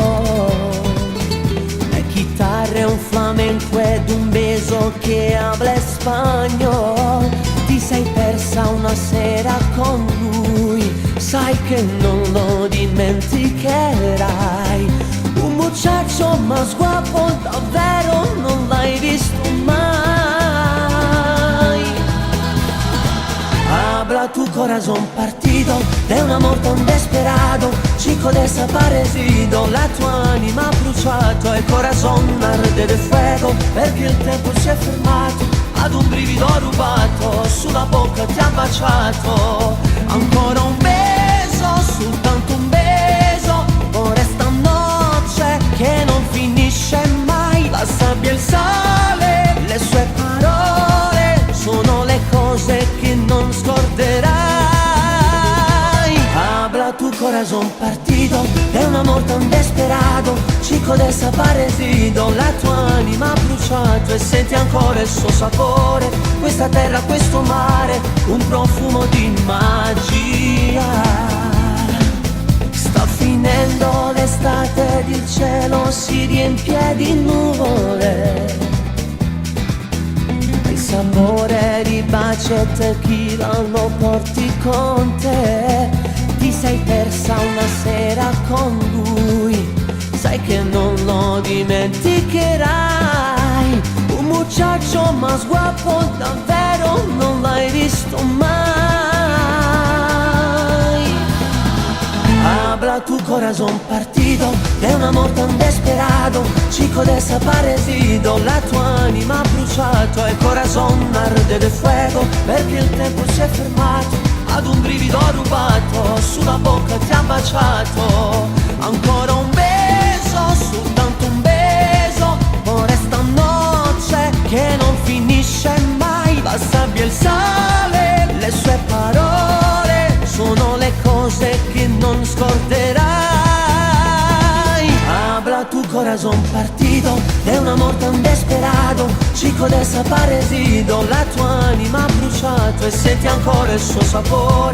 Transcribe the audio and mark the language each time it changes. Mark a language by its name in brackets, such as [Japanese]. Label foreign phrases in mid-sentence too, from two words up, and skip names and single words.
[Italian] Le chitarre, un flamenco ed un beso che habla spagnolo. Ti sei persa una sera con lui, sai che non lo dimenticherai. [Spanish] Un muchacho más guapo [Italian] davvero non l'hai visto mai. [Spanish] Habla tu corazón partido. partido de un amor tan desperado, chico desaparecido. [Italian] La tua anima ha bruciato e il [Spanish] corazon arde de fuego, [Italian] perché il tempo si è fermato ad un brivido rubato, sulla bocca ti ha baciato. Ancora un beso, soltanto un beso, ora sta noce che non finisce mai. La sabbia e il sale, le sue parole sono le cose che non scorderai. [Spanish] Habla tu corazón partido de un amor tan desperado, chico desaparecido. [Italian] La tua anima ha bruciato e senti ancora il suo sapore. Questa terra, questo mare, un profumo di magia. Sta finendo l'estate ed il cielo si riempie di nuvole. Il sapore di baci e tequila lo porti con te. Ti sei persa una sera con lui, sai che non lo dimenticherai. [Spanish] Un muchacho más guapo [Italian] davvero non l'hai visto mai. [Spanish] Habla tu corazón partido de un amor tan desperado, chico desaparecido. [Italian] La tua anima ha bruciato e il [Spanish] corazon arde de fuego, [Italian] perché il tempo si è fermato ad un brivido rubato, sulla bocca ti ha baciato. Ancora un beso, soltanto un beso, ora sta noce che non finisce mai. La sabbia e il sale, le sue parole sono le cose che non scorderai. [Spanish] Habla tu corazón partido de un amor tan desperado, chico desaparecido. [Italian] La tua anima ha bruciato e senti ancora il suo sapore.